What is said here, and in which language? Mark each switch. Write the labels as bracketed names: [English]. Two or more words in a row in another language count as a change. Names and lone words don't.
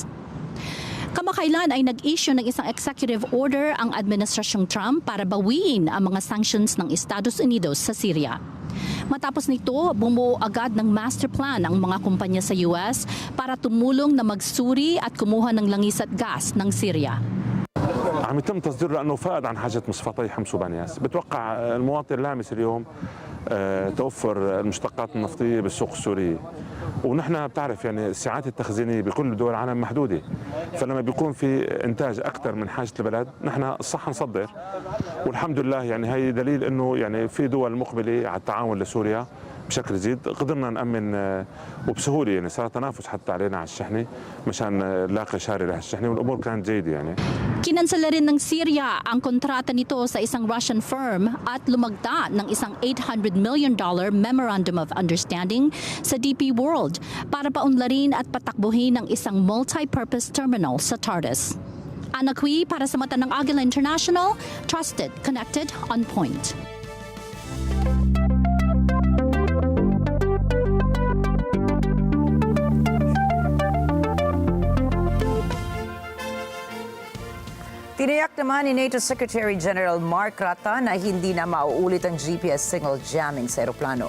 [Filipino] Kamakailan ay nag-issue ng isang [English] executive order [Filipino] ang Administrasyong Trump para bawiin ang mga sanctions ng Estados Unidos sa Syria. Matapos nito, bumuo agad ng [English] master plan [Filipino] ang mga kumpanya sa US para tumulong na magsuri at kumuha ng langis at gas ng Syria. [Arabic] عم يتم تصديره لانه فائد عن حاجه مصفاتي حمص وبنياس، بتوقع المواطن اللامس اليوم توفر المشتقات النفطيه بالسوق السوريه، ونحن بتعرف يعني الساعات التخزينيه بكل دول العالم محدوده، فلما بيكون في انتاج اكثر من حاجه البلد نحن الصح نصدر، والحمد لله يعني هي دليل انه يعني في دول مقبله على التعاون لسوريا بشكل جيد. قدرنا نأمن وبسهولة يعني صار تنافس حتى علينا على الشحنة مشان نلاقي شاري لهالشحنة والأمور كانت جيدة يعني. [Filipino] Kinansala rin ng Syria ang kontrata nito sa isang [English] Russian firm [Filipino] at lumagda ng isang $800 million [English] Memorandum of Understanding [Filipino] sa DP World para paunlarin at patakbuhin ang isang [English] multi-purpose terminal [Filipino] sa Tartus. Ana Cui para sa mata ng Agila International, [English] trusted, connected, on point. [Filipino] Tiniyak naman ni NATO Secretary General Mark Rata na hindi na mauulit ang [English] GPS signal jamming [Filipino] sa eroplano.